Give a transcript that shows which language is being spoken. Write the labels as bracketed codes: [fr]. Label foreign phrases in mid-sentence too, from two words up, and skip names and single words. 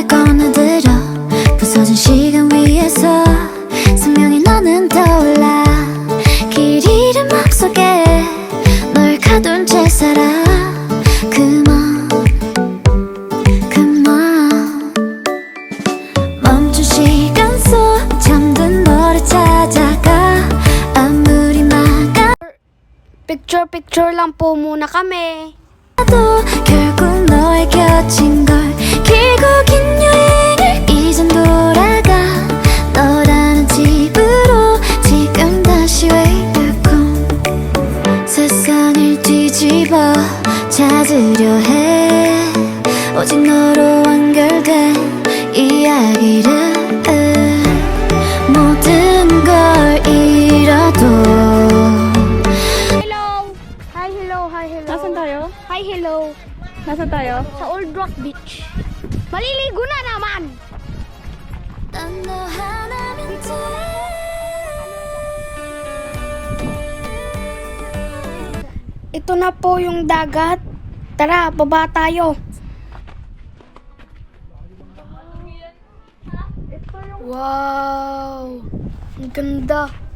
[ko] 꺼내들어 부서진 시간 위에서 선명히 너는 떠올라 길 잃은 맘속에 널 가둔 채 살아 그만 멈춘 시간 속 잠든 너를 찾아가 아무리 막아 [tl] Picture lang po muna kami. [ko] 결국 너의 곁인 걸 길고 긴 여행을 이젠 돌아가 너라는 집으로 지금 다시 [en] way back home. [ko] 세상을 뒤집어 찾으려 해 오직 너로 완결된 이야기를 모든 걸 잃어도 [tl] Nasaan tayo? [en] Hi, hello. [tl] Nasaan tayo? Sa Old Rock Beach. Maliligo na naman! [ko] 난 너 하나면 돼. [tl] Ito na po yung dagat. Tara, baba tayo. Wow! Ang ganda.